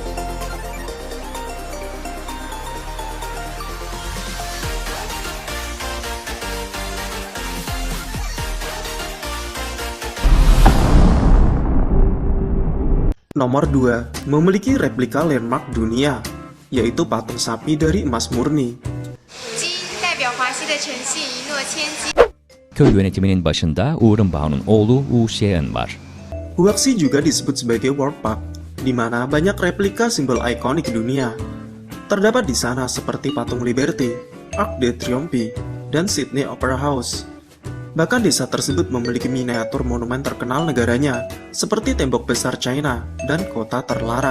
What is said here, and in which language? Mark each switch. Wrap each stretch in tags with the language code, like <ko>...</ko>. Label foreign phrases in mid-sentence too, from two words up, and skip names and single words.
<id>Nomor 2. Memiliki replika landmark dunia, yaitu patung sapi dari emas murni.</id> <tr>Köy yönetiminin başında Uğur'un Bao'nun oğlu Wu Xian var.</tr> <id>Guangxi juga disebut sebagai World Park, di mana banyak replika simbol ikonik dunia. Terdapat di sana seperti patung Liberty, Arc de Triomphe, dan Sydney Opera House. Bahkan desa tersebut memiliki miniatur monumen terkenal negaranya, seperti Tembok Besar China dan Kota Terlarang.</id>